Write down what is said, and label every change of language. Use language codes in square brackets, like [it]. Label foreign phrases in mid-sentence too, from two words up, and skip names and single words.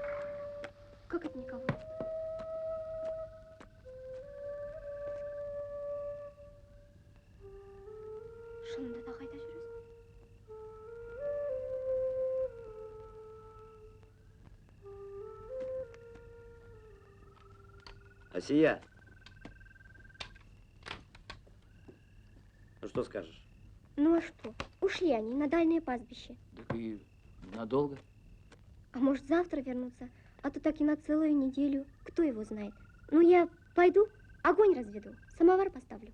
[ru] Как это никого? [kk] Шынында да қайда жүресің? Асия. [ru] Ну что скажешь? Ну а что? Ушли они на дальнее пастбище. Так и надолго? А может, завтра вернуться? А то так и на целую неделю. Кто его знает? Ну, я пойду, огонь разведу, самовар поставлю.